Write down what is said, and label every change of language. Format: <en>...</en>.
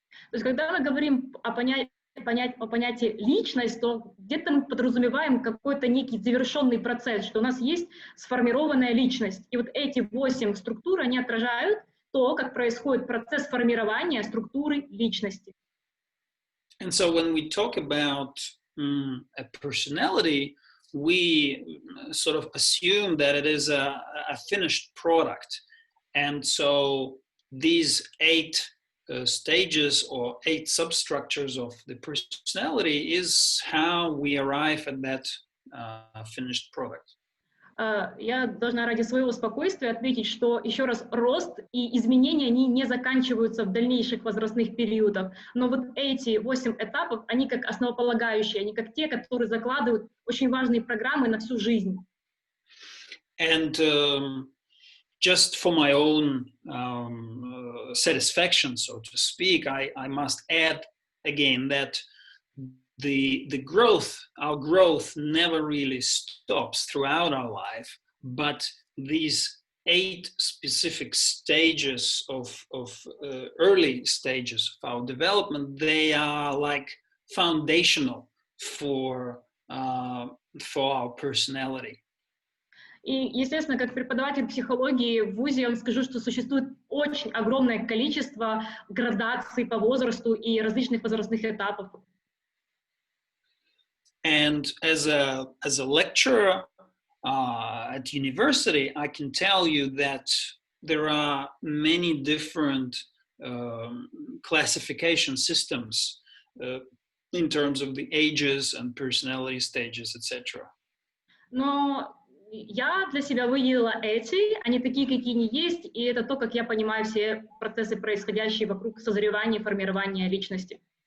<ru>То есть, когда мы говорим о понятии личность, то где-то мы подразумеваем какой-то некий завершенный процесс, что у нас есть сформированная личность. И вот эти 8 структур, они отражают то, как происходит процесс формирования структуры личности.</ru> <en>And so when we talk about a personality, we sort of assume that it is a finished product. And so these 8 stages or 8 substructures of the personality is how we arrive at that finished product.</en> <ru>Я должна ради своего спокойствия отметить, что еще раз рост и изменения, они не заканчиваются в дальнейших возрастных периодах. Но вот эти 8 этапов, они как основополагающие, они как те, которые закладывают очень важные программы на всю жизнь.</ru> <en>And just for my own satisfaction, so to speak, I must add again that the growth, our growth never really stops throughout our life, but these 8 specific stages of early stages of our development, they are like foundational for our personality.</en> <ru>И, естественно, как преподаватель психологии в ВУЗе, я вам скажу, что существует очень огромное количество градаций по возрасту и различных возрастных этапов.</ru> <en>And as a lecturer at university, I can tell you that there are many different classification systems in terms of the ages and personality stages, etc.</en> <ru>Но я для себя выделила эти, они такие, какие они есть, и это то, как я понимаю все процессы, происходящие вокруг созревания, формирования личности.</ru>